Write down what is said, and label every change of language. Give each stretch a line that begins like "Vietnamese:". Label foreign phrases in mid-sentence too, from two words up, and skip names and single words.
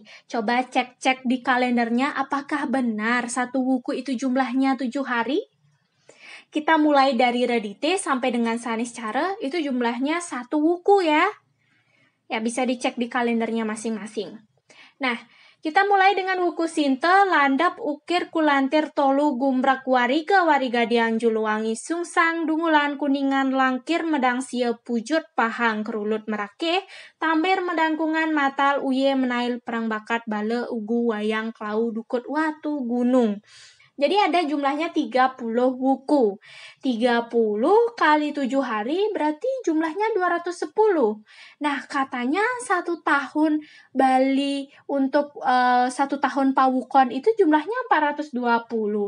Indonesian: Coba cek-cek di kalendernya apakah benar satu wuku itu jumlahnya 7 hari? Kita mulai dari Redite sampai dengan Saniscara, itu jumlahnya 1 wuku ya. Ya, bisa dicek di kalendernya masing-masing. Nah, kita mulai dengan wuku Sinte, landap, ukir, kulantir, tolu, gumbrak, wariga, warigadiang, juluwangi, sungsang, dungulan, kuningan, langkir, medang, sia, pujut, pahang, kerulut, merake, tambir, medangkungan, matal, uye, menail, perang bakat, bale, ugu, wayang, klau, dukut, watu, gunung. Jadi ada jumlahnya 30 wuku. 30 kali 7 hari berarti jumlahnya 210. Nah, katanya 1 tahun Bali untuk 1 tahun Pawukon itu jumlahnya 420.